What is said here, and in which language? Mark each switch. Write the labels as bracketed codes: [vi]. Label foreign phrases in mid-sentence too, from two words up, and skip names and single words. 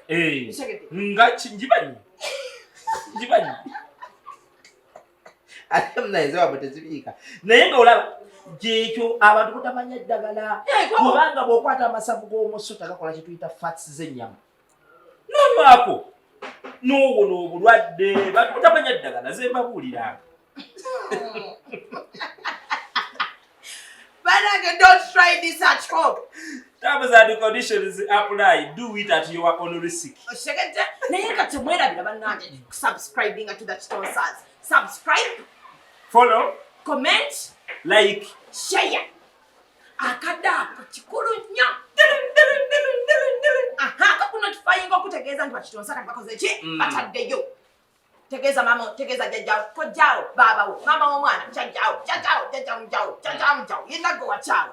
[lg] nga ngimanyi ate munayize wabwe tezibiika naye ng'olaba gyekyo abantu kutamanya eddagala kubanga bw'okwata amasavu g'omusu tagakola kye tuyita fats z'ennyama n'onywako n'owona obulwadde bantu kutamanya eddagala ze mbabuuliranga. Banage, [en] don't try this at home. Terms and conditions apply. Do it at your own risk. [lg] Naye kati mwerabira bannange [en] subscribing to the Chitonsas. Subscribe, follow, comment, like, share. [lg] Akada kikulu nnyo. Kakunotifying okutegeeza nti Bakitonsa kati bakoze ki bataddeyo. Tegeeza mama, tegeeza jjajjawo, kojjaawo, baabawo, maama w'omwana, jjajjaawo, mujawo, yenna gwe wakyawo.